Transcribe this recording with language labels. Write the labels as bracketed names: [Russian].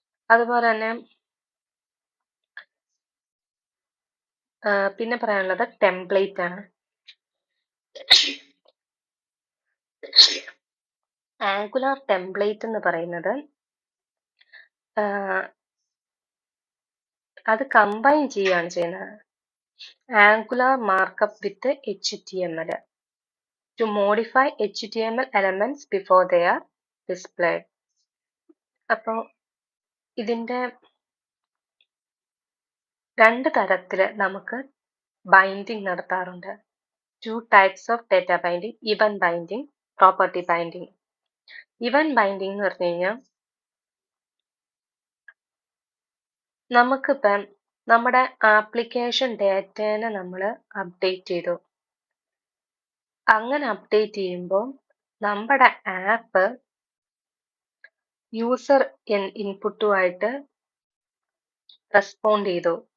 [Malayalam] അതുപോലെ തന്നെ പിന്നെ പറയാനുള്ളത് ടെംപ്ലേറ്റ് ആണ്. ആംഗുലാർ ടെംപ്ലേറ്റ് എന്ന് പറയുന്നത് അത് കമ്പൈൻ ചെയ്യുകയാണ് ചെയ്യുന്നത്. [English] Angular markup with HTML to modify HTML elements before they are displayed. [Malayalam] അപ്പോൾ ഇതിന്റെ രണ്ട് തരത്തിൽ നമുക്ക് ബൈൻഡിങ് നടത്താറുണ്ട്. [English] 2 types of data binding, event binding, property binding. [Malayalam] event binding എന്ന് പറഞ്ഞു കഴിഞ്ഞാൽ നമുക്കിപ്പം നമ്മുടെ ആപ്ലിക്കേഷൻ ഡേറ്റേനെ നമ്മൾ അപ്ഡേറ്റ് ചെയ്തു. അങ്ങനെ അപ്ഡേറ്റ് ചെയ്യുമ്പോൾ നമ്മുടെ ആപ്പ് യൂസർ ഇൻപുട്ടുമായിട്ട് റെസ്പോണ്ട് ചെയ്തു.